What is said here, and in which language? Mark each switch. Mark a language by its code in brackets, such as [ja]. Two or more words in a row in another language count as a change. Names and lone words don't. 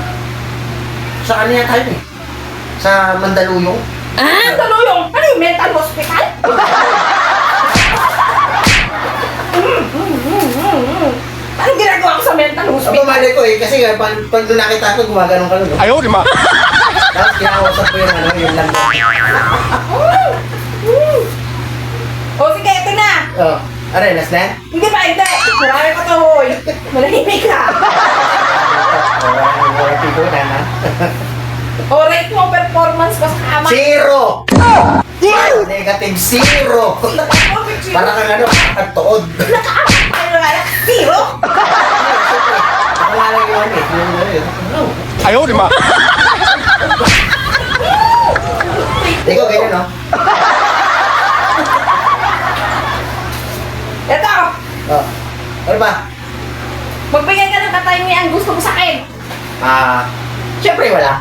[tl] Sa ano yan tayo eh? Sa Mandaluyong? Ang taluyong, ano yung [en] mental hospital? [tl] Anong ginagawa ko sa mental Ang hospital? pamali ko eh, kasi nga, pag doon nakita ko, gumaganon ka nun. [zh] 哎呦我的妈！ [tl] Tapos kinausap ko yung ano, yung langgam. O sige, ito na. Oh, aray, last na? Hindi pa, hindi. Marami pa to, hoy. Manahimik ka. Wala pigunan ha? O rate mo performance ko sa kama. Zero! Negative zero! Para kang ano, ang tuod. Ano nga na? Zero? Ako nga lang yun eh. Ano? [zh] 哎呦我的妈！ [tl] Ikaw ganyan no? Ito. Oh. Ano ba? Magbigay ka ng katangian gusto mo sa akin. Siyempre wala.